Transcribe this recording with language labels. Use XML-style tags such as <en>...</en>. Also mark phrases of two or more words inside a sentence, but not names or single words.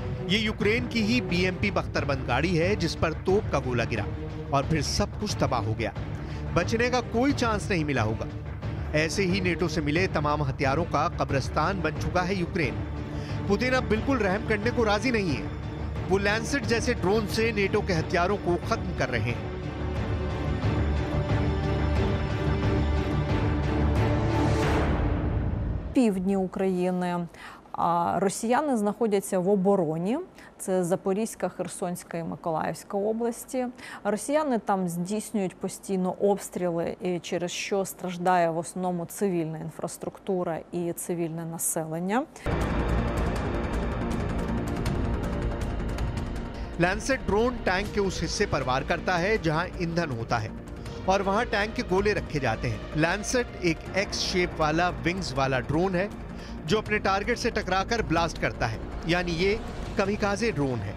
<hi>ये यूक्रेन की ही BMP बख्तरबंद गाड़ी है जिस पर तोप का गोला गिरा और फिर सब कुछ तबाह हो गया। बचने का कोई चांस नहीं मिला होगा। ऐसे ही नेटो से मिले तमाम हथियारों का कब्रिस्तान बन चुका है यूक्रेन। पुतिन अब बिल्कुल रहम करने को राजी नहीं है। वो लैंसेट जैसे ड्रोन से नेटो के हथियारों को खत्म कर रहे हैं।</hi> <uk>Півдні України. Росіяни знаходяться в обороні. Це Запорізька, Херсонська і Миколаївська області. Росіяни там здійснюють постійно обстріли, через що страждає в основному цивільна інфраструктура і цивільне населення.</uk> <hi>लैंसेट ड्रोन टैंक के उस हिस्से पर वार करता है जहां ईंधन होता है और वहां टैंक के गोले रखे जाते हैं। लैंसेट एक</hi> <en>X shape</en> <hi>वाला विंग्स वाला ड्रोन है जो अपने टारगेट से टकराकर ब्लास्ट करता है, यानी ये कामिकाज़े ड्रोन है।</hi>